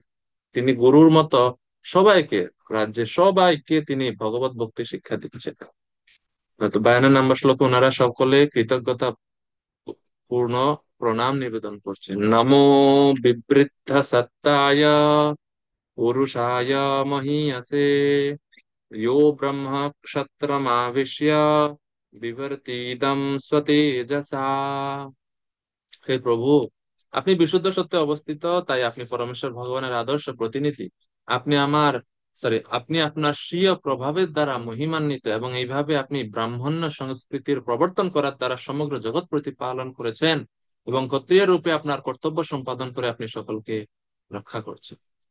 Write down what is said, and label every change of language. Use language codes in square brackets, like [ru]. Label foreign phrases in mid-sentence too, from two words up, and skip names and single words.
[bn] তিনি গুরুর মতো সবাইকে, রাজ্যের সবাইকে তিনি ভগবত ভক্তি শিক্ষা দিচ্ছেন। তো 52 নম্বর শ্লোকে ওনারা সকলে কৃতজ্ঞতা পূর্ণ প্রণাম নিবেদন করছেন। [sa] নমো বিবৃদ্ধ সত্তায় পুরুষায় মহীয়সে यो ब्रह्म क्षत्रमाविश्य বিবর্তিদম স্বতেজসা। [bn] হে প্রভু, আপনি বিশুদ্ধ সত্যে অবস্থিত, তাই আপনি পরমেশ্বর ভগবানের আদর্শ প্রতিনিধি। আপনি আমার আপনি আপনার স্বীয় প্রভাবের দ্বারা মহিমান্বিত এবং এইভাবে আপনি ব্রাহ্মণ্য সংস্কৃতির প্রবর্তন করার দ্বারা সমগ্র জগৎ প্রতিপালন করেছেন এবং ক্ষত্রিয় রূপে আপনার কর্তব্য সম্পাদন করে আপনি সকলকে রক্ষা করছেন।